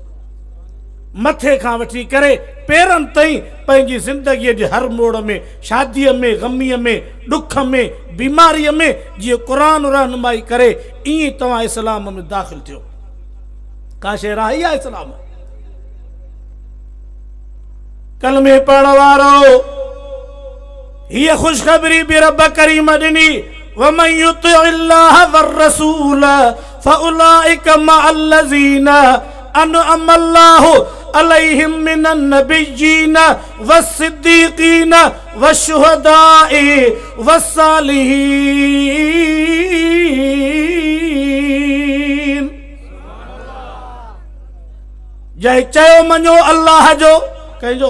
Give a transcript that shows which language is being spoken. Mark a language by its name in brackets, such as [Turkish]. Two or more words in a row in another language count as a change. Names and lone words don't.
[Sindhi] मथे खां वठी करे पेरनि ताईं पंहिंजी ज़िंदगीअ जे हर मोड़ में, शादीअ में, ग़मीअ में, ॾुख में, बीमारीअ में, जीअं क़ुरान रहनुमाई करे, ईअं तव्हां इस्लाम में दाख़िल थियो। का शइ रही आहे इस्लाम? कलमे पढ़ण वारो हीअ ख़ुशख़बरी बि रब करीम ॾिनी, [Arabic] ومن يطع الله والرسول فأولئك مع الذين أنعم الله عليهم من النبيين والصديقين والشهداء والصالحين. [Sindhi] जंहिं चयो मञो अल्लाह जो, कंहिंजो?